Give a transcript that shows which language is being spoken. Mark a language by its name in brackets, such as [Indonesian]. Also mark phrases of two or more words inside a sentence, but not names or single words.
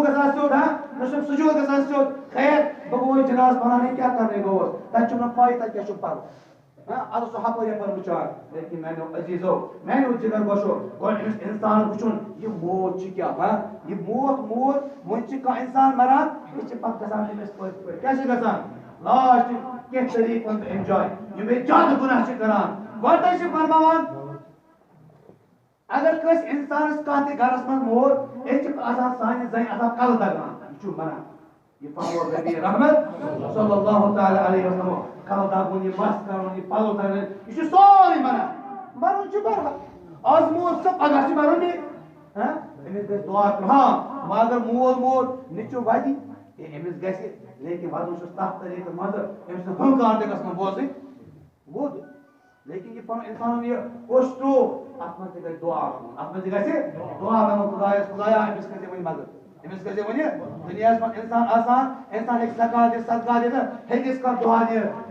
[Kashmiri] گژھان سیوٚد نہ چھُم سجوٗد گژھان سیوٚد خیر بہٕ گوٚوُس جناز پران کیٛاہ کرنہِ گوٚوُس تتہِ چھُم نہٕ پاے تتہِ کیٛاہ چھُم پرُن اَدٕ سُہ ہپٲرۍ یپٲرۍ وٕچھان لیکن میانیو عزیٖزو میانیو جگر گوشو گۄڈٕ أمِس اِنسانس وٕچھُن یہِ موت چھِ کیٛاہ یہِ موت وۄنۍ چھِ کانٛہہ اِنسان مران یہِ چھِ پتہٕ گژھان تٔمِس پٔتۍ پٲٹھۍ کیٛاہ چھِ گژھان لاسٹ کینٛہہ طریٖقن تہٕ اٮ۪نجاے یِم أسۍ زیادٕ گُناہ چھِ کران گۄڈٕ چھِ فرماوان اگر کٲنٛسہِ اِنسانس کانٛہہ تہِ گرس منٛز مور أسۍ چھِ آسان سانہِ زنہِ آسان کلہٕ دگان یہِ چھُ مران یہ فرمو نبی رحمت [Arabic] صلی اللہ تعالی علیہ وسلم [Kashmiri] کلہٕ دگُن یہِ مس کرُن یہِ پلو دگُن یہِ چھُ سورُے مران مرُن چھُ برحق آز مور سُہ پگاہ چھُ مرُن بیٚیہِ أمِس گژھِ دعا کرُن وۄنۍ اگر مول نیٚچوٗ وَدِ أمِس گژھِ لیکن وَدُن چھُس تتھ طریٖقس منٛز أمِس نہٕ ہنکار تہِ گژھن بوزٕنۍ ووٚد لیکن یہ پنُن اِنسانن یہِ کوٚش ترٛوو اتھ منٛز تہِ گژھِ دعا وَنُن اتھ منٛز تہِ گژھِ دعا وَنُن خۄدایس خۄدایا أمِس کٔرۍ زِ وۄنۍ مدد أمِس کٔرۍ زِ وۄنۍ دُنیاہس منٛز اِنسان آسان اِنسان ہیٚکہِ زکات دِتھ صدقات دِتھ ہیٚکِس کانٛہہ دُعا دِتھ